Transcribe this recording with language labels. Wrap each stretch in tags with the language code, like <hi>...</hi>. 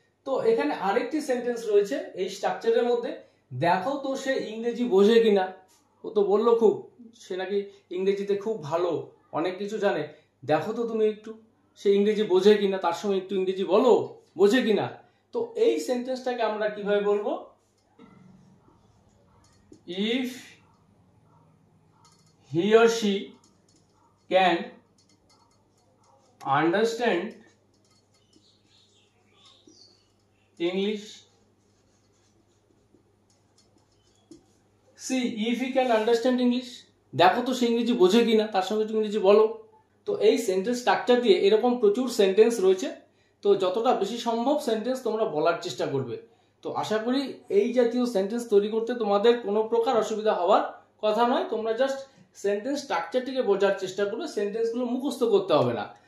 <bn>তো এখানে আরেকটি সেন্টেন্স রয়েছে এই স্ট্রাকচারের মধ্যে, দেখো তো সে ইংরেজি বোঝে কিনা। ও তো বললো খুব, সে নাকি ইংরেজিতে খুব ভালো, অনেক কিছু জানে। দেখো তো তুমি একটু সে ইংরেজি বোঝে কিনা, তার সঙ্গে একটু ইংরেজি বলো, বোঝে কিনা। তো এই সেন্টেন্সটাকে আমরা কিভাবে বলবো?</bn> <en>If he or she can understand English. See if he can understand English.</en> <bn>দেখো তো সে ইংরেজি বোঝে কিনা, তার সঙ্গে একটু ইংরেজি বলো। তো এই সেন্টেন্স স্ট্রাকচার দিয়ে এরকম প্রচুর সেন্টেন্স রয়েছে, তো যতটা বেশি সম্ভব সেন্টেন্স তোমরা বলার চেষ্টা করবে। তো আশা করি এই জাতীয় সেন্টেন্স তৈরি করতে তোমাদের কোনো প্রকার অসুবিধা হওয়ার কথা নয়। তোমরা জাস্ট সেন্টেন্স স্ট্রাকচারটিকে বোঝার চেষ্টা করবে, সেন্টেন্সগুলো মুখস্থ করতে হবে না।</bn>